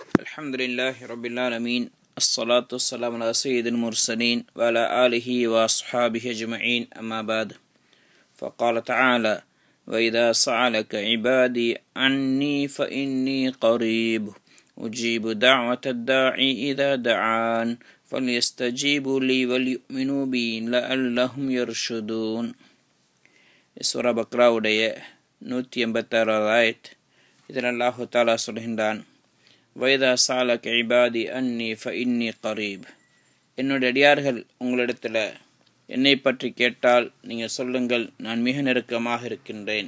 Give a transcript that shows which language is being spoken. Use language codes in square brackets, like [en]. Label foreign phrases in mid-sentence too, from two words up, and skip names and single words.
[ar] الحمد لله رب العالمين الصلاة والسلام على سيد المرسلين وعلى آله وأصحابه أجمعين أما بعد فقال تعالى وإذا سألك عبادي عني فإني قريب أجيب دعوة الداعي إذا دعان فليستجيبوا لي وليؤمنوا بي لعلهم يرشدون. [ta] சூரா பக்ராவுடைய 186 ஆயத். இதில் [ar] الله تعالى [ta] சொல்கின்றான், [ar] وإذا سألك عبادي عني فإني قريب. [ta] என்னுடைய அடியார்கள் உங்களிடத்தில் என்னை பற்றி கேட்டால் நீங்கள் சொல்லுங்கள், நான் மிக நெருக்கமாக இருக்கின்றேன்.